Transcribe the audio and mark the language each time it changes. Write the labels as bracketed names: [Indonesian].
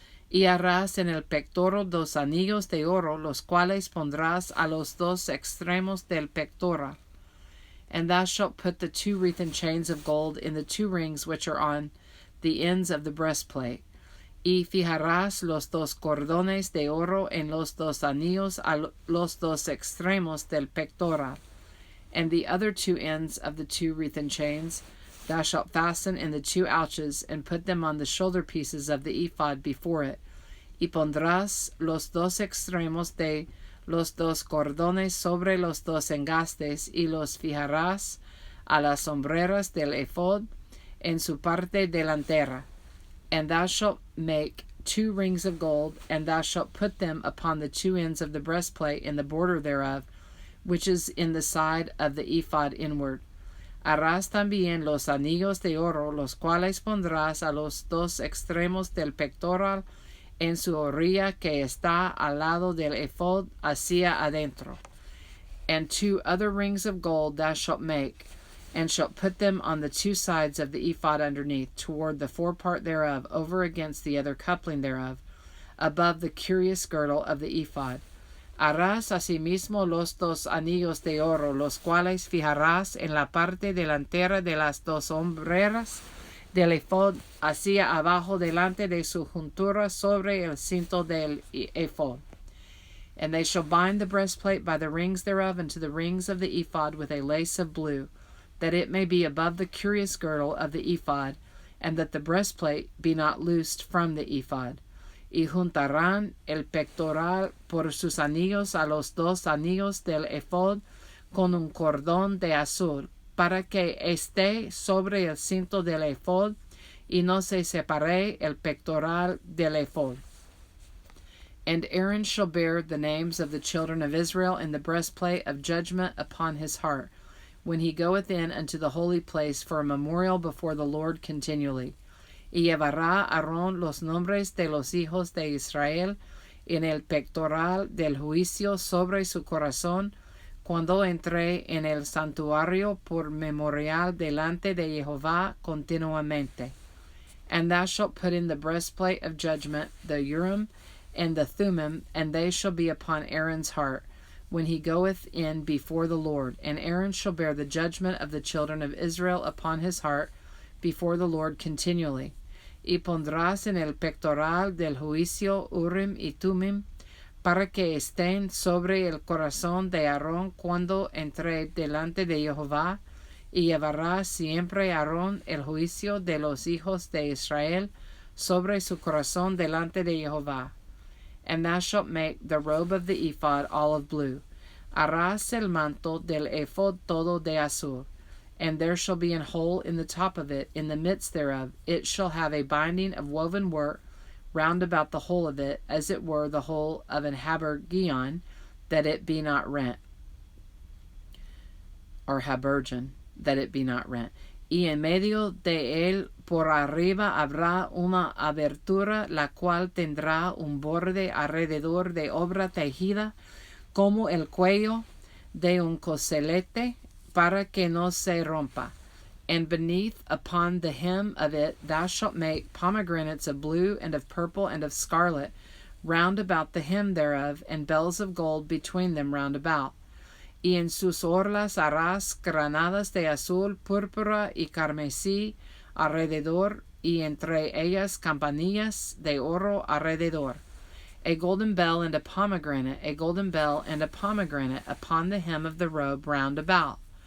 [Spanish] Y harás en el pectoral 2 anillos de oro, los cuales pondrás a los 2 extremos del pectoral. [English] And thou shalt put the 2 wreathen chains of gold in the 2 rings which are on the ends of the breastplate. [Spanish] Y fijarás los 2 cordones de oro en los 2 anillos a los 2 extremos del pectoral. [English] And the other 2 ends of the 2 wreathen chains thou shalt fasten in the 2 ouches, and put them on the shoulder pieces of the ephod before it. [Spanish] Y pondrás los 2 extremos de los 2 cordones sobre los 2 engastes, y los fijarás a las sombreras del ephod en su parte delantera. [English] And thou shalt make 2 rings of gold, and thou shalt put them upon the 2 ends of the breastplate in the border thereof, which is in the side of the ephod inward. [Spanish] Harás también los anillos de oro, los cuales pondrás a los 2 extremos del pectoral en su orilla que está al lado del ephod hacia adentro. [English] And 2 other rings of gold thou shalt make, and shalt put them on the 2 sides of the ephod underneath, toward the forepart thereof, over against the other coupling thereof, above the curious girdle of the ephod. [Spanish] Harás asimismo los 2 anillos de oro, los cuales fijarás en la parte delantera de las 2 sombreras del ephod hacia abajo delante de su juntura sobre el cinto del ephod. [English] And they shall bind the breastplate by the rings thereof unto the rings of the ephod with a lace of blue, that it may be above the curious girdle of the ephod, and that the breastplate be not loosed from the ephod. [Spanish] Y juntarán el pectoral por sus anillos a los 2 anillos del ephod con un cordón de azul, para que esté sobre el cinto del ephod, y no se separe el pectoral del ephod. [English] And Aaron shall bear the names of the children of Israel in the breastplate of judgment upon his heart, when he goeth in unto the holy place for a memorial before the Lord continually. [Spanish] Y llevará Aarón los nombres de los hijos de Israel en el pectoral del juicio sobre su corazón, cuando entre en el santuario por memorial delante de Jehová continuamente. [English] And thou shalt put in the breastplate of judgment, the Urim and the Thummim, and they shall be upon Aaron's heart, when he goeth in before the Lord. And Aaron shall bear the judgment of the children of Israel upon his heart before the Lord continually. [Spanish] Y pondrás en el pectoral del juicio Urim y Thummim, para que estén sobre el corazón de Aarón cuando entre delante de Jehová, y llevará siempre Aarón el juicio de los hijos de Israel sobre su corazón delante de Jehová. [English] And thou shalt make the robe of the ephod olive blue. [Spanish] Harás el manto del ephod todo de azul, [English] and there shall be an hole in the top of it, in the midst thereof. It shall have a binding of woven work round about the whole of it, as it were the whole of an habergeon, that it be not rent. Or habergeon, that it be not rent. [Spanish] Y en medio de él por arriba habrá una abertura, la cual tendrá un borde alrededor de obra tejida, como el cuello de un coselete, para que no se rompa. [English] And beneath upon the hem of it thou shalt make pomegranates of blue and of purple and of scarlet round about the hem thereof, and bells of gold between them round about. [Spanish] Y en sus orlas harás granadas de azul, púrpura y carmesí alrededor, y entre ellas campanillas de oro alrededor. [English] A golden bell and a pomegranate, a golden bell and a pomegranate upon the hem of the robe round about.